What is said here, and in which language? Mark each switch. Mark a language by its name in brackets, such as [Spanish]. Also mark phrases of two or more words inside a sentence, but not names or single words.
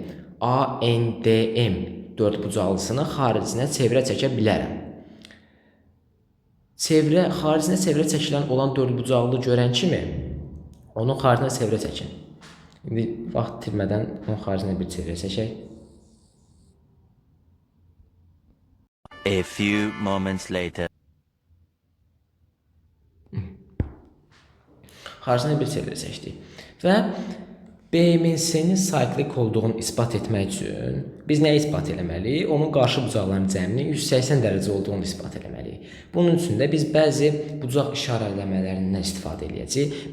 [Azerbaijani] ANDM dördbucaqlısını xaricinə çevrə çəkə bilərəm. Xaricinə çevrə çəkilən olan dördbucaqlı görən kimi onun xaricinə çevrə çəkin. İndi vaxt itirmədən onun xaricinə bir çevrə çəkək. [English] A few moments later. [Azerbaijani] Xaricinə bir çevrə çəkdik. Və BMNC-nin cyclic olduğunu isbat etmək üçün biz nə isbat etməliyik? Onun qarşı bucaqlarının cəminin 180 dərəcə olduğunu isbat etməliyik. Bunun üçün də biz bəzi bucaq işarələmələrindən istifadə edəcəyik.